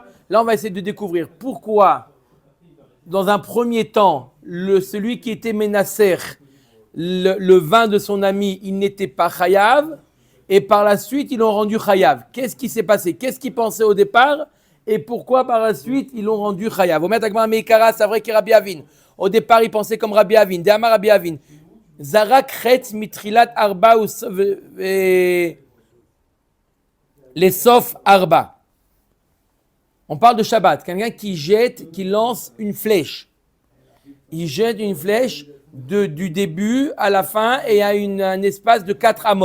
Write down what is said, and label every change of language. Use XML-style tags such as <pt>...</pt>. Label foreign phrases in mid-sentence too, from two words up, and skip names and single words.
<fr>Là, on va essayer de découvrir. Pourquoi, dans un premier temps, celui qui était menacer, le vin de son ami, il n'était pas chayav, et par la suite, ils l'ont rendu chayav. Qu'est-ce qui s'est passé? Qu'est-ce qu'ils pensaient au départ? Et pourquoi par la suite, ils l'ont rendu chayav? C'est vrai que Rabbi Avin. Au départ, ils pensaient comme Rabbi Avin.</fr> <he>דאמר רבי אבין. זרק חץ מתחילת ארבע לסוף ארבע.</he> <fr>On parle de Shabbat. Quelqu'un qui lance une flèche. Il jette une flèche du début à la fin et à un espace de 4 amot.</fr>